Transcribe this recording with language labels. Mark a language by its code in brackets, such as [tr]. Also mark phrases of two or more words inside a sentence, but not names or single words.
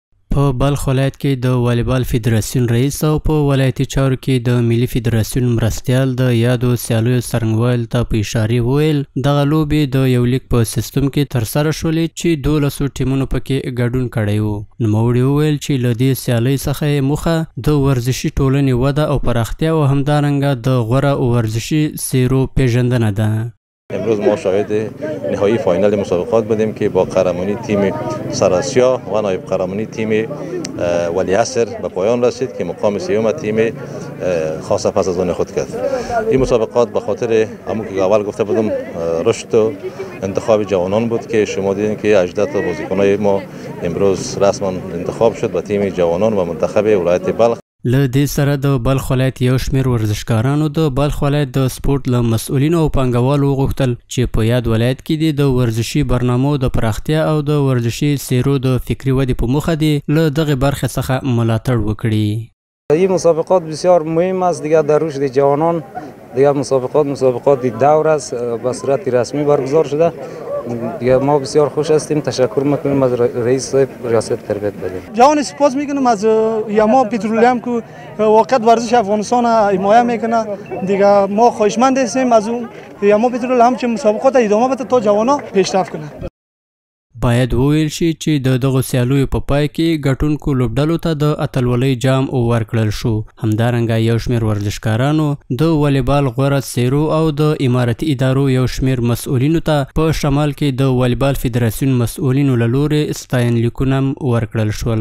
[ps] په بلخ ولایت کې د والیبال فدراسیون رئیس او په ولایتي چارو کې د ملي فدراسیون مرستیال د یادو سیالیو څرنګوالو ته په اشارې وویل دغه لوبې د یو لیګ په سیستم کې ترسره شولې چې 12 ټیمونو پکې ګډون کړی و. نوموړي وویل چې له دې سیالۍ څخه یې موخه د ورزشي ټولنې وده او پراختیا او همدارنګه د غوره ورزشي څیرو پیژندنه ده. [fa] امروز ما شاهد نهایی فاینال مسابقات بودیم که با قهرمانی تیم سراسیا و نایب قهرمانی تیم ولیعصر به پایان رسید که مقام سوم تیم خاص پس از آن خود کرد. این مسابقات به خاطر همون که اول گفته بودم رشد و انتخاب جوانان بود که شما دیدین که 18 تا بازیکنای ما امروز رسما انتخاب شد به تیم جوانان و منتخب ولایت بلخ. [ps] له دې سره د بلخ ولایت یو شمېر ورزشکارانو د بلخ ولایت د سپورت له مسؤلینو او پانګوالو وغوښتل چې په یاد ولایت کې د ورزشي برنامو د پراختیا او د ورزشي څیرو د فکري ودې په موخه د له دغه برخې څخه ملاتړ وکړي. [fa] این مسابقات بسیار مهم است دیگه در رشد جوانان. دیگه مسابقات دور است به صورت رسمی برگزار شده. دیگه ما بسیار خوش هستیم. تشکر میکنیم از رئیس صاحب ریاست تربیت بدیم. جوان سپاس میکنم از یما پترولیوم که واقعا ورزش افغانستان حمایت میکنه. دیگه ما خواهشمند هستیم از یما پترولیوم چې مسابقات ادامه بده تا جوانا پیشرفت کنه. [ps] باید وویل شي چې د دغو سیالیو په پای کې ګټونکو لوبډلو ته د اتلولۍ جام ورکړل شو. همدارنګه یو شمېر ورزشکارانو د والیبال غوره څیرو او د امارتي ادارو یو شمېر مسؤلینو ته په شمال کې د والیبال فدراسیون مسؤلینو له لورې ستاینلیکونه ورکړل شول.